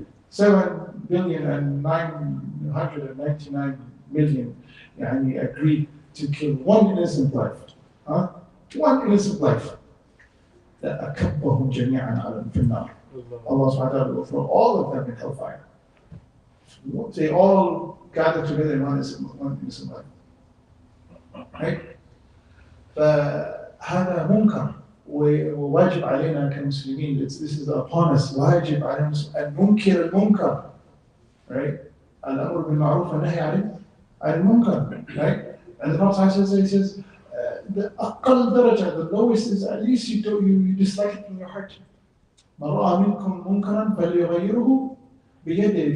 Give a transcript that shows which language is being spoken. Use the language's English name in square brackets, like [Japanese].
[English] 7,999,000,000 agreed to kill one innocent life. One innocent life. [Arabic] لأكبهم جميعا على في النار. [English] Allah subhanahu wa ta'ala will throw all of them in hellfire. They all gather together in one innocent life. Right? [Arabic] فهذا منكر وواجب علينا كمسلمين. [English] This is upon us. [Arabic] واجب علينا أن ننكر المنكر. [English] Right? [Arabic] الأمر بالمعروف والنهي عن المنكر. [English] Right? And the Prophet says, the [Arabic] أقل درجة, [English] the lowest is at least you dislike it in your heart. [Arabic] من رأى منكم منكرا فليغيره بيده.